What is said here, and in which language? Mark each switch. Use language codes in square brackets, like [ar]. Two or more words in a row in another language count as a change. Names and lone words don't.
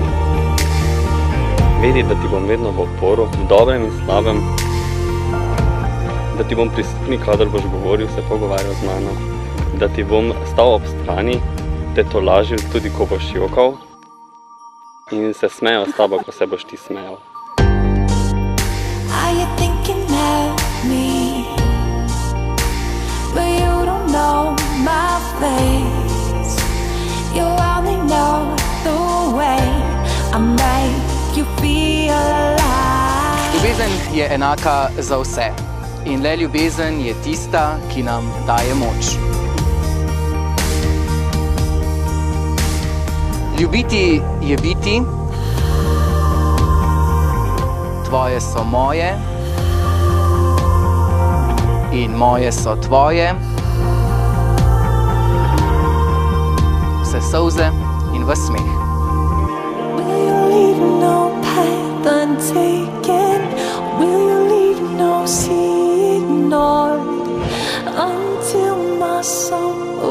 [sl] Vedi, da ti bom vedno v oporu, v dobrem in slabem, da ti bom prisluhnil, kadar boš govoril, se pogovarjal z mano, da ti bom stal ob strani, te tolažil tudi, ko boš jokal in se smejal s tabo, ko se boš ti smejal. [en] Are you thinking of me? But you don't know my face. You only know the way I make you feel alive. [sl] Ljubezen je enaka za vse. In le ljubezen je tista, ki nam daje moč. Ljubiti je biti, tvoje so moje in moje so tvoje, vse solze in ves smeh. [en] Will you leave no path untaken? Will you leave no sea ignored until my soul